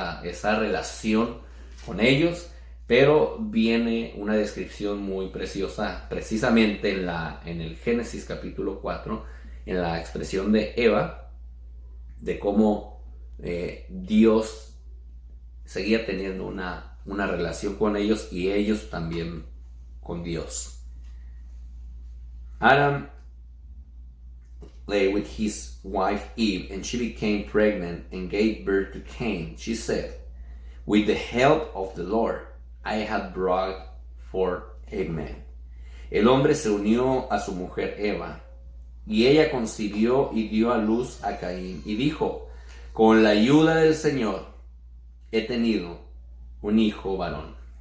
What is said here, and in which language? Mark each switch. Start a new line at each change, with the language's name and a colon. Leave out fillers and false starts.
Spanish: esa relación con ellos, pero viene una descripción muy preciosa precisamente en el Génesis capítulo 4, en la expresión de Eva, de cómo Dios seguía teniendo una relación con ellos y ellos también con Dios.
English: Adam lay with his wife Eve, and she became pregnant and gave birth to Cain. She said, "With the help of the Lord, I have brought forth a man."
Spanish: El hombre se unió a su mujer Eva, y ella concibió y dio a luz a Caín, y dijo, "Con la ayuda del Señor he tenido un hijo varón."